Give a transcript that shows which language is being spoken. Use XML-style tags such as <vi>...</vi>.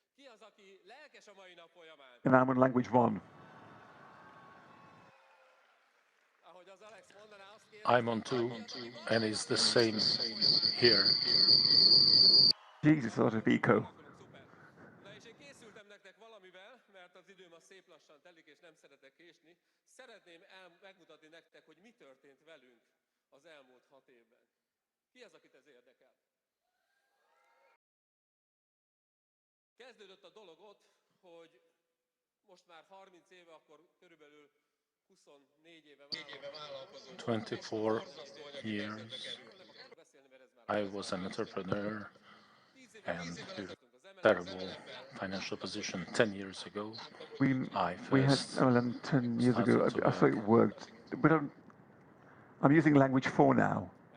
<hu>Ki az, aki lelkes a mai nap folyamán?</hu> <en>And I'm on language 1.</en> <hu>Ahogy az Alex mondaná, azt</hu> <en>I'm on 2, and it's the same here. Jesus, a lot of echo.</en> <hu>Szuper. Na és én készültem nektek valamivel, mert az időm az szép lassan telik, és nem szeretek késni. Szeretném megmutatni nektek, hogy mi történt velünk az elmúlt 6 évben. Ki az, akit ez érdekel? Kezdődött a dolog ott, hogy most már 30 éve, akkor körülbelül 24 éve vállalkozunk.</hu> <en>24 years I was an entrepreneur and terrible financial position 10 years ago. We had MLM 10 years ago. I thought it worked. But I'm using language 4 now.</en>